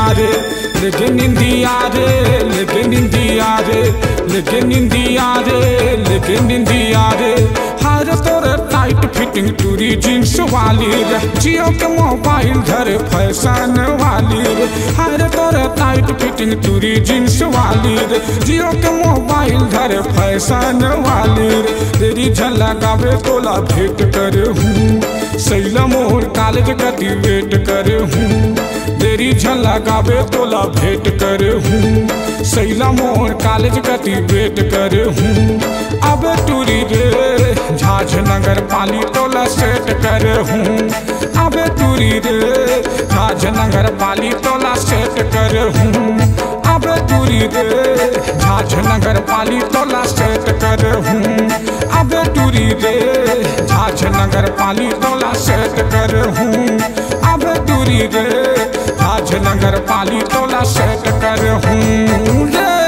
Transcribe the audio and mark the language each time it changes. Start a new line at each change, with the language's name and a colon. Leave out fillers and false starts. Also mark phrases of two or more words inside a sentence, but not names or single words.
Chhattisgarhi: रे लेके निंदिया रे लेके निंदिया रे लेके निंदिया रे लेके निंदिया रे हर तोरे
English: tight fitting
Chhattisgarhi: टूरी जींस वाली रे जियो के मोबाइल धरे फैशन वाली रे हर तोरे
English: tight fitting
Chhattisgarhi: टूरी जींस वाली रे जियो के मोबाइल धरे फैशन वाली रे तेरी झलकावे तोला भेंट करे हूँ सैला मोड़ कॉलेज कति वेट करे हूँ तेरी झलकावे तोला भेंट करे हूँ सैला मोड़ कॉलेज कति वेट करे हूँ अब टूरी रे झाझ नगर पाली तोला सेट करे हूँ अब टूरी रे झाझ नगर पाली तोला सेट करे हूँ अब टूरी रे झाझ नगर पाली तोला सेट करे हूँ अब टूरी रे झाझ नगर पाली तोला सेट करे हूँ अब टूरी रे झाझ नगर पाली तोला सेट करे हूँ।